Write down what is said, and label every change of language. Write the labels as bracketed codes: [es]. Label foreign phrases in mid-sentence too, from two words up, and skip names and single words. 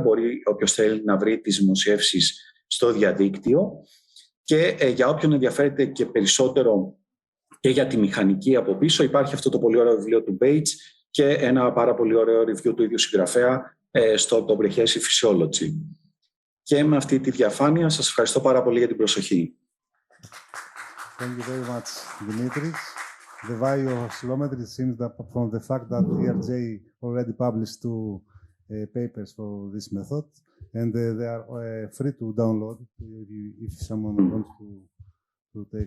[el] Μπορεί όποιος θέλει να βρει τις δημοσιεύσεις στο διαδίκτυο και για όποιον ενδιαφέρεται και περισσότερο και για τη μηχανική από πίσω υπάρχει αυτό το πολύ ωραίο βιβλίο του Bates και ένα πάρα πολύ ωραίο review του ίδιου συγγραφέα στο Comprehensive Physiology. Και με αυτή τη διαφάνεια σας ευχαριστώ πάρα πολύ για την προσοχή. [en] Thank you very much, Dimitris. The value of oscillometry seems that from the fact that ERJ already published 2 papers for this method, and they are free to download if someone wants to take.